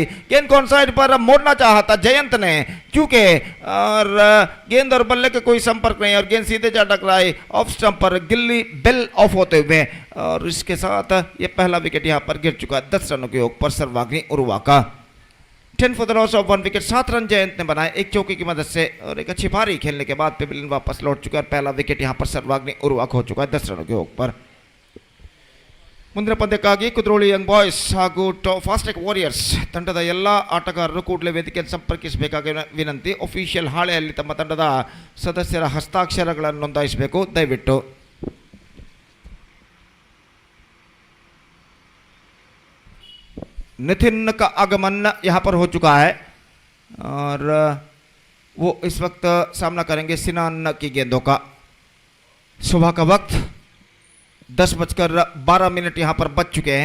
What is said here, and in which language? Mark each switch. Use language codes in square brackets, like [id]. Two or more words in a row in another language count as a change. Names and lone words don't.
[hi] गेंद को [en] on side [hi] पर मोड़ना चाहा था जयंत ने, क्योंकि और गेंद और बल्ले के कोई संपर्क नहीं और गेंद सीधे जा टकराई [en] off stump [hi] पर, गिल्ली [en] bill off [hi] होते हुए। और इसके साथ ये पहला विकेट यहां पर गिर चुका 10 रनों के योग पर शिवाग्नि उर्वा का। [en] 10 for the loss of 1 wicket. [hi] 7 रन जयंत ने बनाए एक चौके की मदद से और एक अच्छी पारी खेलने के बाद पेविलियन वापस लौट चुका है। पहला विकेट यहां पर शिवाग्नि उर्वा को हो चुका है 10 रनों के योग पर। [kn] ಮುಂದಿನ ಪಂದ್ಯಕ್ಕಾಗಿ ಕುದ್ರೋಳಿ ಯಂಗ್ ಬಾಯ್ಸ್ ಹಾಗೂ ಫಾಸ್ಟೆಕ್ ವಾರಿಯರ್ಸ್ ತಂಡದ ಎಲ್ಲ ಆಟಗಾರರು ಕೂಡಲೇ ವೇದಿಕೆಯನ್ನು ಸಂಪರ್ಕಿಸಬೇಕಾಗಿ ವಿನಂತಿ. ಅಫಿಷಿಯಲ್ ಹಾಳೆಯಲ್ಲಿ ತಮ್ಮ ತಂಡದ ಸದಸ್ಯರ ಹಸ್ತಾಕ್ಷರಗಳನ್ನು ನೋಂದಾಯಿಸಬೇಕು ದಯವಿಟ್ಟು. [hi] नितिन का आगमन यहाँ पर हो चुका है और वो इस वक्त सामना करेंगे सिनान की गेंदों का। सुबह का वक्त 10:12 यहाँ पर बज चुके हैं।